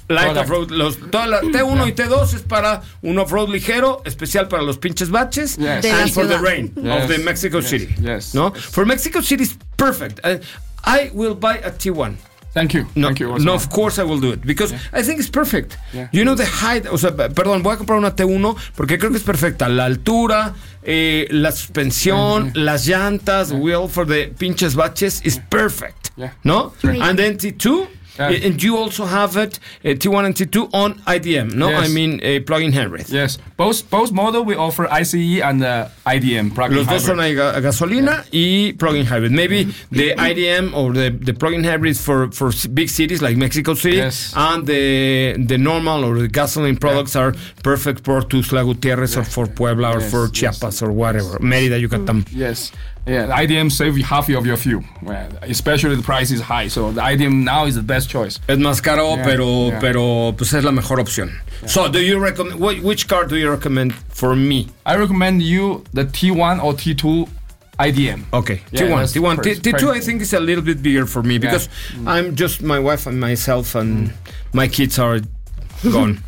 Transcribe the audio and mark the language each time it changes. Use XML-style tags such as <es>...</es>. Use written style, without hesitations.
<en>Light off road.</en> <es>Los T1 y T2 es para un off road ligero, especial para los pinches patches.</es> <en>Yes. yes. For the rain yes. of the Mexico yes. City. Yes. No, for Mexico City is perfect. I will buy a T1. Thank you. No, thank you. No, of course I will do it because I think it's perfect. Yeah. You know the height.</en> <es>O sea, perdón, voy a comprar una T1 porque creo que es perfecta. La altura, la suspensión, las llantas,</es> <en>wheel for the</en> <es>pinches baches</es> <en>is perfect. Yeah. No, sure. And then T2. And you also have it, T1 and T2, on IDM, no? Yes. I mean, plug-in hybrid. Yes. Both models, we offer ICE and IDM plug-in</en> <es>Los</es> <en>hybrid.</en> <es>Los dos son gasolina</es> <en>yeah.</en> <es>y plug-in hybrid.</es> <en>Maybe the IDM or the plug-in hybrid for big cities like Mexico City. Yes. And the normal or the gasoline products are perfect for Tuzla Gutierrez or for Puebla or for Chiapas or whatever. Mérida, Yucatán. Yes. Yeah, the IDM save you half of your fuel, especially the price is high. So the IDM now is the best choice.</en> <es>Es más caro, pero pues es la mejor opción.</es> <en>Yeah. So do you recommend which car do you recommend for me? I recommend you the T1 or T2 IDM. Okay, yeah, T1. T2 I think is a little bit bigger for me because I'm just my wife and myself and my kids are gone.</en>